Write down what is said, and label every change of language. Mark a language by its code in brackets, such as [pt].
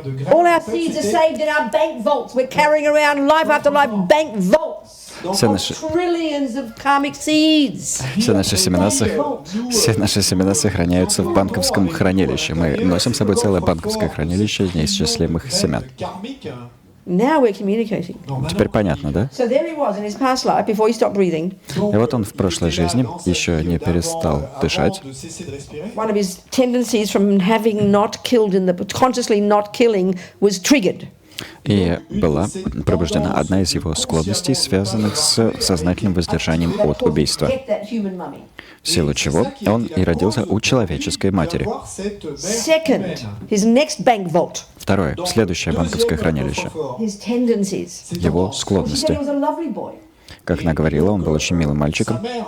[en] All our seeds are saved in our bank vaults. We're carrying around life after life bank vaults. [ru] Все наши, [en] trillions of karmic seeds. [ru] все наши семена сохраняются в банковском хранилище. Мы носим с собой целое банковское хранилище неисчислимых семян. [en] Now we're communicating. [ru] Теперь понятно, да? [en] So there he was in his past life before he stopped breathing. [ru] И вот он в прошлой жизни еще не перестал дышать. [en] One of his tendencies from having not killed in the consciously not killing was triggered. [ru] И была пробуждена одна из его склонностей, связанных с сознательным воздержанием от убийства, [en] Get that human mummy. [ru] в силу чего он и родился у человеческой матери. [en] Second, his next bank vault. [ru] Второе, следующее банковское хранилище, [en] His tendencies. [ru] его [en] She said he [ru] склонности. [en] was a lovely boy. [ru] Как она говорила, он был очень милым мальчиком.